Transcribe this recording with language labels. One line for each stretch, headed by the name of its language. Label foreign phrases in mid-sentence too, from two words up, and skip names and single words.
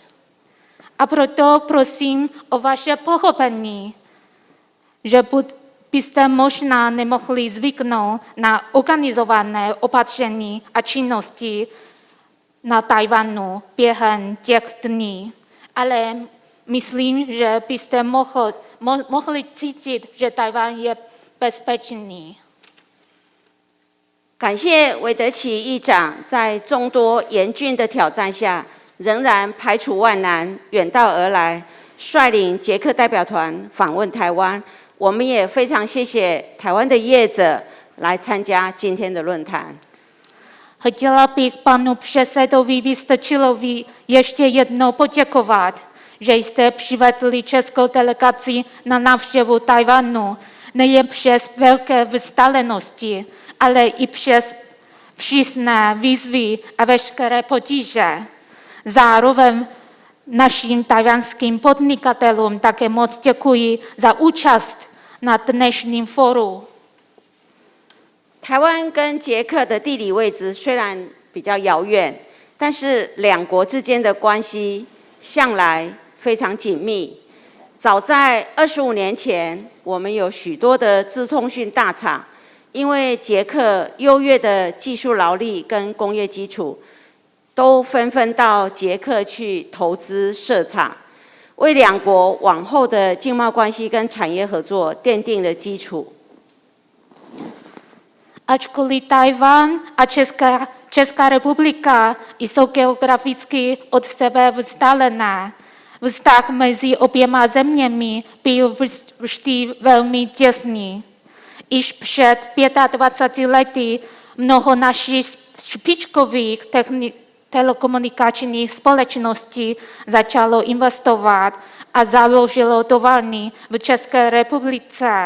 Czech: A proto prosím o vaše pochopení, že byste možná nemohli zvyknout na organizované opatření a činnosti na Tajvanu během těch dní. Ale myslím, že byste mohli cítit, že Tajvan je bezpečný.
Chinese: 感谢韦德奇议长在众多严峻的挑战下，仍然排除万难，远道而来，率领捷克代表团访问台湾。我们也非常谢谢台湾的业者来参加今天的论坛。
Czech: Chtěla bych panu předsedovi Vystrčilovi ještě jednou poděkovat, že jste přivedli českou delegaci na návštěvu Tajvanu nejen přes velké vzdálenosti, ale i přes přísné výzvy a veškeré potíže. Zároveň našim tajvanským podnikatelům také moc děkuji za účast na dnešním fóru.
Chinese: 台湾跟捷克的地理位置虽然比较遥远，但是两国之间的关系向来非常紧密。早在25年前，我们有许多的资通讯大厂，因为捷克优越的技术劳力跟工业基础，都纷纷到捷克去投资设厂，为两国往后的经贸关系跟产业合作奠定了基础。
Czech: Ačkoliv Tajvan a Česká republika jsou geograficky od sebe vzdálené, vztah mezi oběma zeměmi byl vždy velmi těsný. Již před 25 lety mnoho našich špičkových telekomunikačních společností začalo investovat a založilo továrny v České republice.